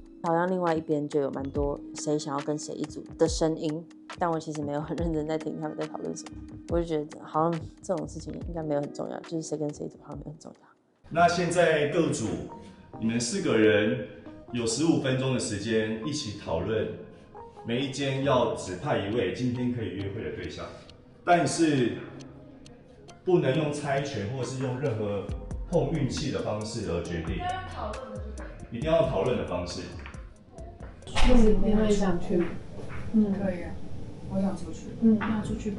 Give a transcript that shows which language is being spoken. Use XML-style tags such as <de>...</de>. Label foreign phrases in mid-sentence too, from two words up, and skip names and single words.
<zh>好像另外一邊就有蠻多誰想要跟誰一組的聲音，但我其實沒有很認真在聽他們在討論什麼。我就覺得好像這種事情應該沒有很重要，就是誰跟誰一組好像沒有很重要。那現在各組，你們4個人有15分鐘的時間一起討論，每一間要指派一位今天可以約會的对象，但是不能用猜拳或是用任何碰运气的方式而决定，一定要用討論的方式。你一定会想去？可以啊，我想出去。那出去吧。</zh>